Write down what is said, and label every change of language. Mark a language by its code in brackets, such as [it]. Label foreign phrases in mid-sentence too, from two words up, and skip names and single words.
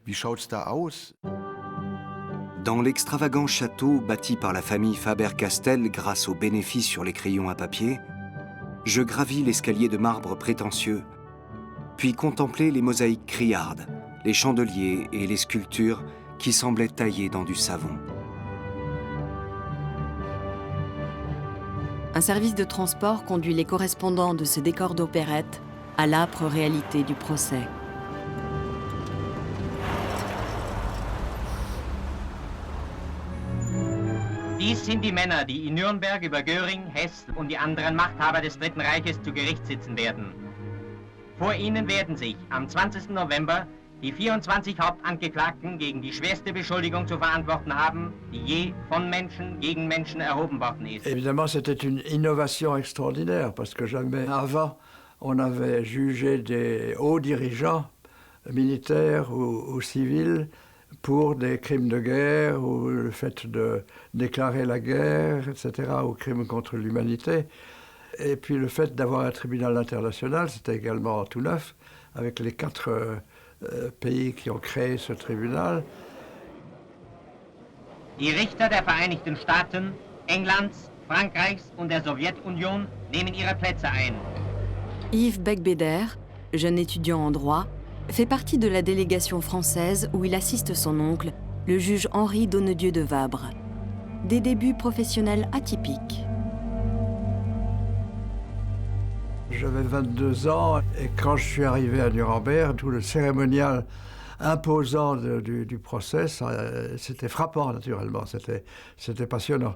[fr] Dans l'extravagant château bâti par la famille Faber-Castell grâce aux bénéfices sur les crayons à papier, je gravis l'escalier de marbre prétentieux, puis contemplai les mosaïques criardes, les chandeliers et les sculptures qui semblaient taillées dans du savon. Un service de transport conduit les correspondants de ce décor d'opérette à l'âpre réalité du procès. [de] Dies sind die Männer, die in Nürnberg über Göring, Hess und die anderen Machthaber des Dritten Reiches zu Gericht sitzen werden. Vor ihnen werden sich am 20. November die 24 Hauptangeklagten gegen die schwerste Beschuldigung zu verantworten haben, die je von Menschen gegen Menschen erhoben worden ist. [fr] Évidemment, c'était une innovation extraordinaire, parce que jamais avant on avait jugé des hauts dirigeants, militaires ou civils, pour des crimes de guerre ou le fait de déclarer la guerre, etc., ou crimes contre l'humanité. Et puis le fait d'avoir un tribunal international, c'était également tout neuf, avec les 4 pays qui ont créé ce tribunal. [de] Die Richter der Vereinigten Staaten, Englands, Frankreichs und der Sowjetunion nehmen ihre Plätze ein. [fr] Yves Beigbeder, jeune étudiant en droit, fait partie de la délégation française où il assiste son oncle, le juge Henri Donnedieu de Vabre. Des débuts professionnels atypiques. J'avais 22 ans et quand je suis arrivé à Nuremberg, tout le cérémonial imposant du procès, c'était frappant naturellement, c'était passionnant.